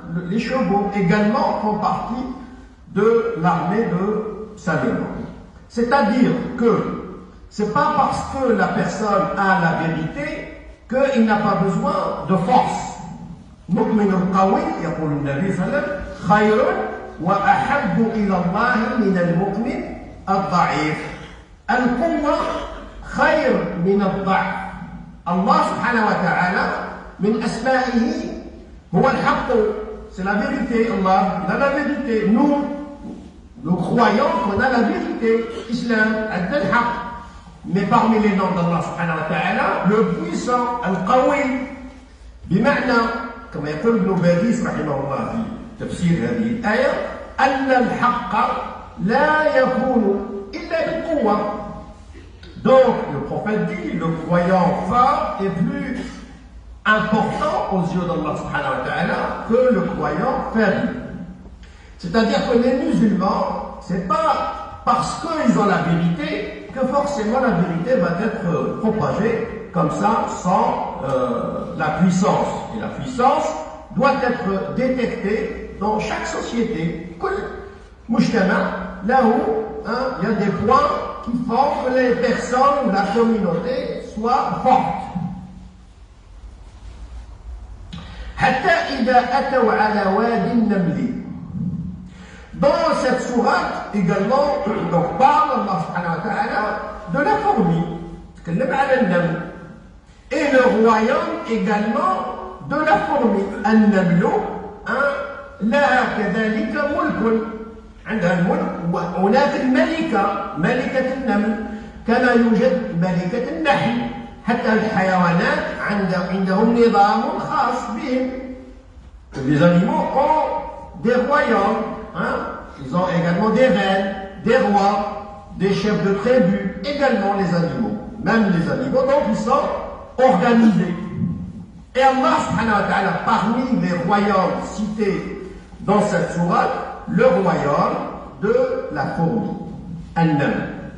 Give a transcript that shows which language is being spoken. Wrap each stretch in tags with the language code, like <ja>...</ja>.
<fr>Les chevaux également font partie de l'armée de Salomon. C'est-à-dire que c'est pas parce que la personne a la vérité qu'il n'a pas besoin de force.</fr> <ar>مؤمن القوي يقول النبي صلى الله عليه وسلم خير وأحب إلى الله من المؤمن الضعيف. القوة خير من الضعف. الله سبحانه وتعالى من أسمائه هو الحق.</ar> <fr>C'est la vérité. Allah, il a la vérité. Nous croyons qu'on a la vérité. Islam, al-haq. Mais parmi les noms d'Allah subhanahu wa ta'ala, le puissant, al-qawi,</fr> <ar>بمعنى كما يقول ابن باديس رحمه الله في تفسير هذه الآية أن الحق لا يكون إلا بالقوة.</ar> <fr>Donc le prophète dit le croyant fort est plus important aux yeux d'Allah subhanahu wa ta'ala que le croyant faible. C'est-à-dire que les musulmans, c'est pas parce qu'ils ont la vérité que forcément la vérité va être propagée comme ça, sans la puissance. Et la puissance doit être détectée dans chaque société. Là où il y a des points qui font que les personnes ou la communauté soient fortes.</fr> <ar>حتى إذا أتوا على وادي النمل.</ar> <fr>Dans cette sourate également, donc parle Allah subhanahu wa ta'ala de la fourmi.</fr> <ar>تكلم على النمل.</ar> <fr>Et le royaume également de la fourmi. النمل</fr> <ar>لها كذلك ملك، عندها الملك. وهناك الملكة، ملكة النمل، كما يوجد ملكة النحل. حتى الحيوانات عندهم نظام خاص بهم.</ar> <fr>Les animaux ont des royaumes, hein? Ils ont également des reines, des rois, des chefs de tribu, également les animaux. Même les animaux, donc ils sont organisés. Et Allah subhanahu wa ta'ala, parmi les royaumes cités dans cette sourate, le royaume de la fourmi, An-Naml.</fr>